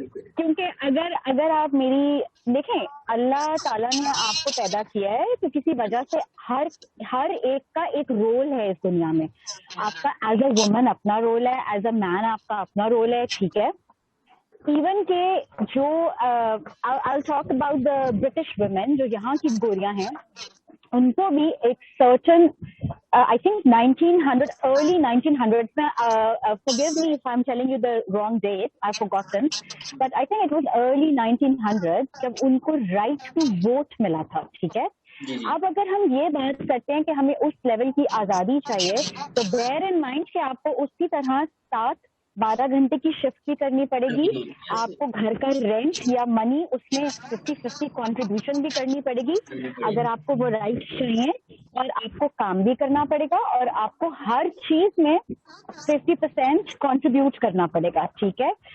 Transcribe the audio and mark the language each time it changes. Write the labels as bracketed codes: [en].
[ur] کیونکہ اگر آپ میری دیکھیں, اللہ تعالیٰ نے آپ کو پیدا کیا ہے تو کسی وجہ سے ہر ایک کا ایک رول ہے اس دنیا میں. آپ کا [en] as a woman [ur] اپنا رول ہے, [en] as a man [ur] آپ کا اپنا رول ہے, ٹھیک ہے. ایون کہ جو [en] I'll talk about the British women, [ur] جو یہاں کی گوریاں ہیں, ان کو بھی ایک [en] certain I think 1900 early 1900s میں forgive me if I'm telling you the wrong date, I've forgotten, but I think it was early 1900s [ur] جب ان کو [en] right to vote [ur] ملا تھا, ٹھیک ہے. اب اگر ہم یہ بات کرتے ہیں کہ ہمیں اس لیول کی آزادی چاہیے, تو [en] bear in mind [ur] کہ آپ کو اسی طرح 7-12 گھنٹے کی شفٹ بھی کرنی پڑے گی, آپ کو گھر کا رینٹ یا منی اس میں 50-50 کنٹریبیوشن بھی کرنی پڑے گی اگر آپ کو وہ رائٹ چاہیے, اور آپ کو کام بھی کرنا پڑے گا, اور آپ کو ہر چیز میں 50% کنٹریبیوٹ کرنا پڑے گا, ٹھیک ہے.